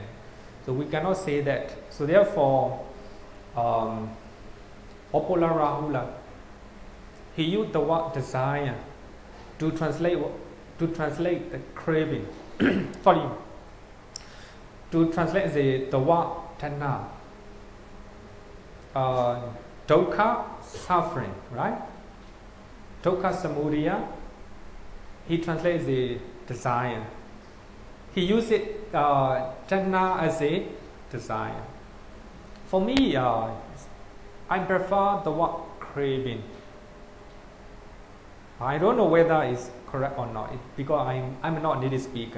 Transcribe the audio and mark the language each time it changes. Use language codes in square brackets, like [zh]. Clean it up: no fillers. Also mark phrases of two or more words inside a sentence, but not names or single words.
[en] So we cannot say that. So therefore, Opola Rahula, he used the word desire to translate the craving. Sorry. To translate the word tanha. Dukkha, suffering, right? [pi] Dukkha samudaya, [en] he translates the desire. He uses tanha as a desire. For me, I prefer the word craving. I don't know whether it's correct or not, because I'm not a native speaker.